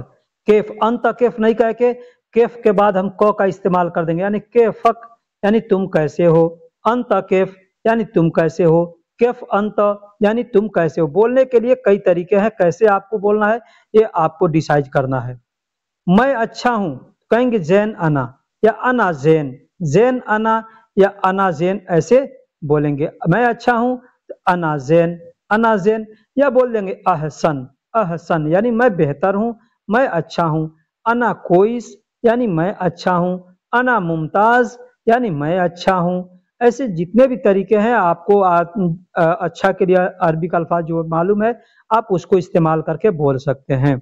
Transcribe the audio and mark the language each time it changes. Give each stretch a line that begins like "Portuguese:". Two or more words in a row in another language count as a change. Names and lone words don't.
Hindi: केफ,
Arabic: أنت كيف
Hindi: नहीं कह के केफ के बाद हम क का इस्तेमाल कर देंगे यानी केफक यानी तुम कैसे हो।
Arabic: أنت كيف
Hindi: यानी तुम कैसे हो,
Arabic: كيف أنت
Hindi: यानी तुम कैसे हो। बोलने के लिए कई तरीके हैं, कैसे आपको बोलना है ये आपको डिसाइड करना है। मैं अच्छा हूं कहेंगे
Arabic: زين أنا
Hindi: या
Arabic: أنا زين, زين أنا
Hindi: या
Arabic: أنا زين
Hindi: ऐसे बोलेंगे। मैं अच्छा हूं तो
Arabic: أنا زين, أنا زين.
Hindi: या बोल देंगे अहसन, अहसन यानी मैं बेहतर हूं, मैं अच्छा हूं।
Arabic: أنا كويس
Hindi: यानी मैं अच्छा हूं।
Arabic: أنا ممتاز
Hindi: यानी मैं अच्छा हूं। ऐसे जितने भी तरीके हैं आपको अच्छा के लिए अरबी का अल्फाज जो मालूम है आप उसको इस्तेमाल करके बोल सकते हैं।